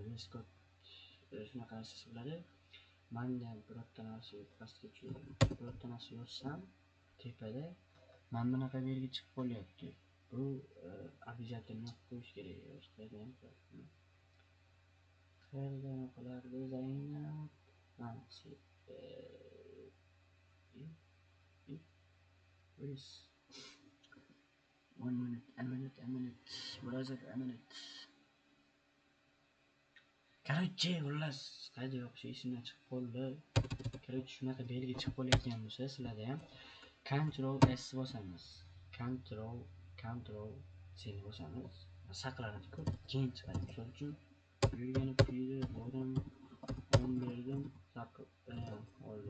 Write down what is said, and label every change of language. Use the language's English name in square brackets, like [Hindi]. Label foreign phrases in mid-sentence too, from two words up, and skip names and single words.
[Uzbek] Vestcode shunaqa narsasi bo'ladi. Manda birorta narsa pastga tushirib, birorta narsa yozsam tepada mana bunaqa belgi chiqib qolyapti. Bu обязательно qo'yish kerak. Qayerdan qilardi Zaynab? [English] Please. A minute. Brother, a minute. [Uzbek] Короче, xullas, qayda yoqish esimdan chiqib qoldi. Короче, shunaqa belgi chiqib qolayotgan bo'lsa, sizlarda ham Ctrl S bosamiz. Ctrl C bosamiz. Saqlanadi-ku, keyin chiqadi. Misol uchun yurgani puyda bordim, 10 berdim, oldi.